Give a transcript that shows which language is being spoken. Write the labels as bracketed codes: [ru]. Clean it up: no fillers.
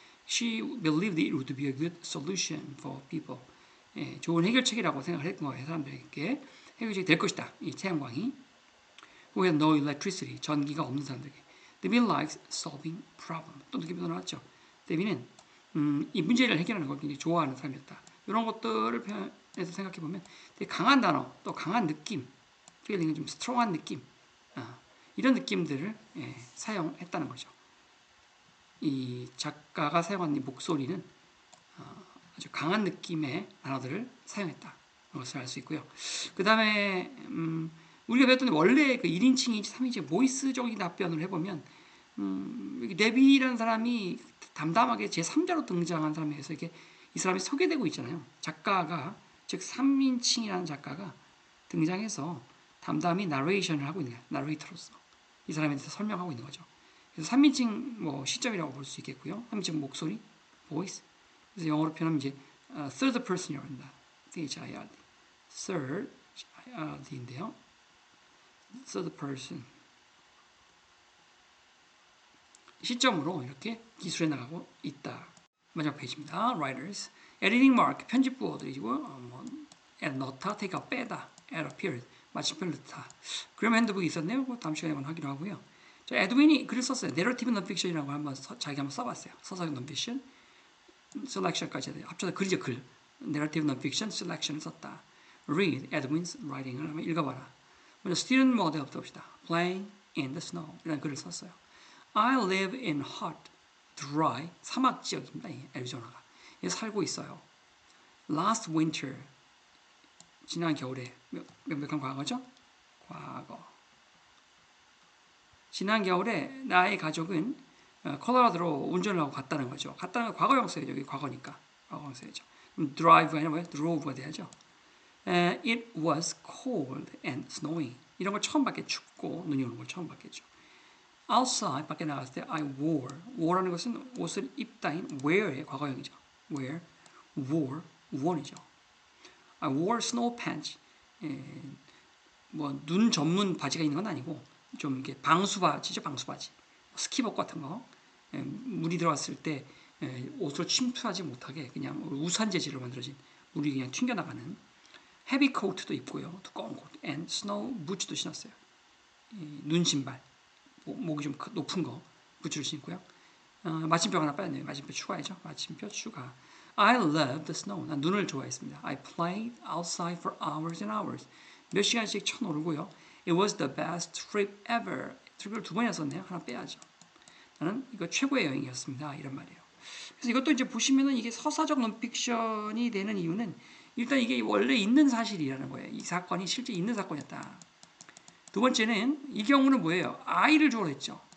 [en] She believed it would be a good solution for people. [ko] 예, 좋은 해결책이라고 생각을 했던 거예요. 사람들에게 해결책이 될 것이다. 이 태양광이. [en] Who had no electricity. [ko] 전기가 없는 사람들에게. [en] Debbie likes solving problem. [ko] 또 느낌도 나왔죠. 데비는 이 문제를 해결하는 걸 굉장히 좋아하는 사람이었다. 이런 것들을 표현해서 생각해보면 되게 강한 단어, 또 강한 느낌, feeling은 좀 스트롱한 느낌, 이런 느낌들을 사용했다는 거죠. 이 작가가 사용한 이 목소리는 아주 강한 느낌의 단어들을 사용했다. 것을 알 수 있고요. 그 다음에 우리가 배웠던 원래 그 1인칭인지 3인칭 보이스적인 답변을 해보면 네비라는 사람이 담담하게 제3자로 등장한 사람에서 이렇게 이 사람이 소개되고 있잖아요. 작가가 즉 3인칭이라는 작가가 등장해서 담담히 나레이션을 하고 있는 거예요. 나레이터로서 이 사람에 대해서 설명하고 있는 거죠. 그래서 3인칭 뭐 시점이라고 볼 수 있겠고요. 3인칭 목소리, voice. 그래서 영어로 표현하면 이제 third person이라고 합니다. third, third, 인데요. third person 시점으로 이렇게 기술해 나가고 있다. 마지막 페이지입니다. [en] Writers, editing mark [ko] 편집부어들이고 [en] add [ko] 넣다, [en] take out [ko] 빼다, [en] add a period [ko] 마침표를 넣다. 그럼 핸드북이 있었네요. 다음 시간에 한번 하기로 하고요. 자, 에드윈이 글을 썼어요. 내러티브 논픽션이라고 한번 자기가 한번 써봤어요. 서사적 논픽션, 셀렉션까지 합쳐서 글이죠 글. 내러티브 논픽션, 셀렉션을 썼다. [en] Read Edwin's writing [ko] 을 한번 읽어봐라. 먼저 student 모드부터 봅시다. [en] Playing in the snow [ko] 이라는 글을 썼어요. [en] I live in hot, dry [ko] 사막 지역입니다. 애리조나가 살고 있어요. [en] Last winter [ko] 지난 겨울에 명백한 과거죠. 과거. 지난 겨울에 나의 가족은 콜로라도로 운전을 하고 갔다는 거죠. 갔다는 건 과거형사예요. 여기 과거니까 과거형사죠. drive가 아니라 뭐예요? drove가 돼야죠. [en] It was cold and snowing. [ko] 이런 걸 처음 봤겠죠. 춥고 눈이 오는 걸 처음 봤겠죠. Outside 밖에 나갔을 때 [en] I wore [ko] 라는 것은 옷을 입다인 wear의 과거형이죠. [en] wear, wore, wor이죠. I wore snow pants. [ko] 뭐 눈 전문 바지가 있는 건 아니고 좀 이렇게 방수 바지죠, 방수 바지. 스키복 같은 거. 물이 들어왔을 때 옷으로 침투하지 못하게 그냥 우산 재질로 만들어진 물이 그냥 튕겨나가는 헤비 코트도 입고요, 두꺼운 코트, and snow 부츠도 신었어요. 눈 신발. 목이 좀 높은 거 부츠를 신고요. 마침표 하나 빠졌네요. 마침표 추가이죠. 마침표 추가. [en] I loved the snow. [ko] 난 눈을 좋아했습니다. [en] I played outside for hours and hours. [ko] 몇 시간씩 쳐놀고요. [en] It was the best trip ever. [ko] 트립을 2번이나 썼네요. 하나 빼야죠. 나는 이거 최고의 여행이었습니다. 이런 말이에요. 그래서 이것도 이제 보시면은 이게 서사적 논픽션이 되는 이유는 일단 이게 원래 있는 사실이라는 거예요. 이 사건이 실제 있는 사건이었다. 두 번째는 이 경우는 뭐예요? I를 주어로 했죠.